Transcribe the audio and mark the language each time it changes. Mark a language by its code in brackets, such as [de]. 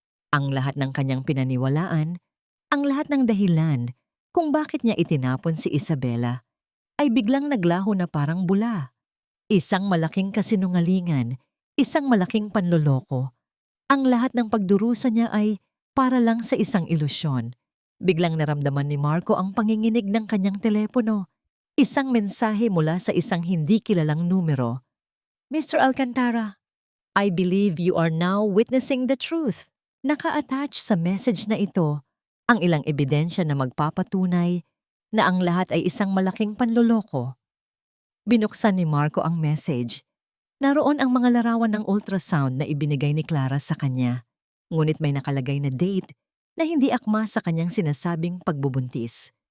[tl] Ang lahat ng kanyang pinaniwalaan, ang lahat ng dahilan kung bakit niya itinapon si Isabela, ay biglang naglaho na parang bula. Isang malaking kasinungalingan, isang malaking panloloko. Ang lahat ng pagdurusa niya ay para lang sa isang ilusyon. Biglang naramdaman ni Marco ang panginginig ng kanyang telepono. Isang mensahe mula sa isang hindi kilalang numero. Mr. [en] Alcantara, I believe you are now witnessing the truth. [tl] Naka-attach sa message na ito ang ilang ebidensya na magpapatunay na ang lahat ay isang malaking panloloko. Binuksan ni Marco ang message. Naroon ang mga larawan ng ultrasound na ibinigay ni Clara sa kanya. Ngunit may nakalagay na date na hindi akma sa kanyang sinasabing pagbubuntis.